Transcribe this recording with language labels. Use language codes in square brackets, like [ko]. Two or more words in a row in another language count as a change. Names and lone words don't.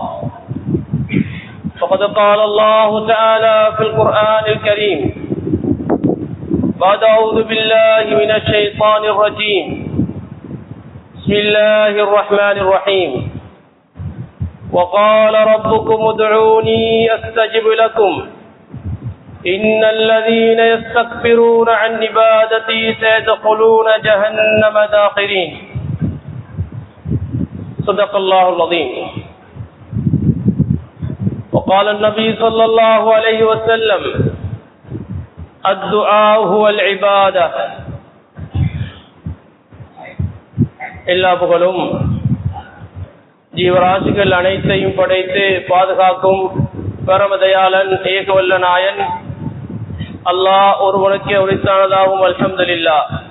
[ar] فقد قال الله تعالى في القرآن الكريم بعد أعوذ بالله من الشيطان الرجيم، بسم الله الرحمن الرحيم، وقال ربكم ادعوني أستجب لكم إن الذين يستكبرون عن عبادتي سيدخلون جهنم داخرين. صدق الله العظيم. وقال النبي صلى الله عليه وسلم الدعاء هو العبادة. [ta] எல்லா புகழும் ஜீவராசிகள் அனைத்தையும் படைத்து பாதுகாக்கும் பரமதயாளன் ஏகவல்ல நாயன் அல்லாஹ் ஒருவனுக்கே உரித்தானதாகும். அல்ஹம்துலில்லாஹ்.